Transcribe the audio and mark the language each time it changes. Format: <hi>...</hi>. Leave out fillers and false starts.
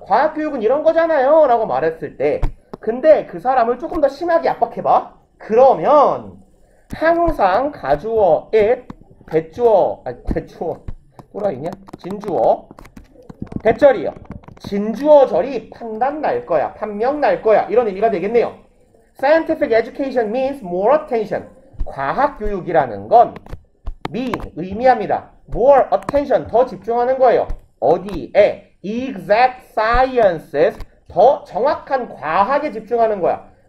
<ko>과학교육은 이런 거잖아요 라고 말했을 때 근데 그 사람을 조금 더 심하게 압박해봐. 그러면 항상 가주어 it, 대주어 또라이냐? 진주어 대절이요. 진주어절이 판단 날 거야, 판명 날 거야 이런 의미가 되겠네요.</ko> <en>Scientific education means more attention.</en> <ko>과학교육이라는 건 mean, 의미합니다.</ko> <en>more attention,</en> <ko>더 집중하는 거예요. 어디에? exact sciences, 더 정확한 과학에 집중하는 거야.</ko>